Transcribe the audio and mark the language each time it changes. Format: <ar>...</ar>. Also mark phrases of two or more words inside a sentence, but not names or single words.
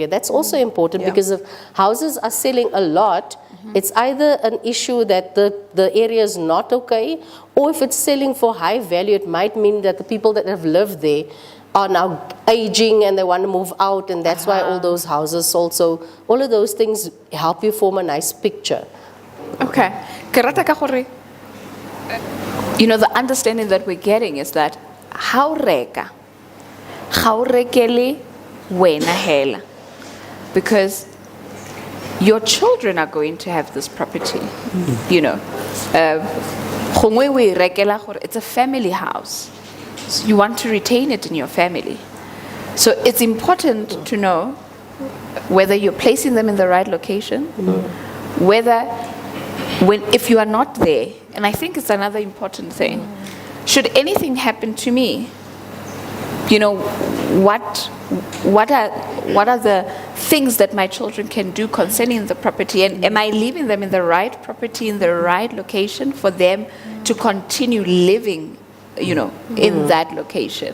<en>That's also important because if houses are selling a lot, it's either an issue that the area is not okay, or if it's selling for high value, it might mean that the people that have lived there are now aging and they want to move out, and that's why all those houses sold. So all of those things help you form a nice picture.</en> <tn>Okay. Ke rata ka gore,</tn> <en>the understanding that we're getting is that how reka, how</en> <tn>rekele wena hela,</tn> <en>because your children are going to have this property. You know, gongwe we</en> <tn>rekela gore</tn> <en>it's a family house. So you want to retain it in your family. So it's important to know whether you're placing them in the right location, whether if you are not there, and I think it's another important thing, should anything happen to me, you know, what are the things that my children can do concerning the property, and am I leaving them in the right property, in the right location for them to continue living, you know, in that location?</en>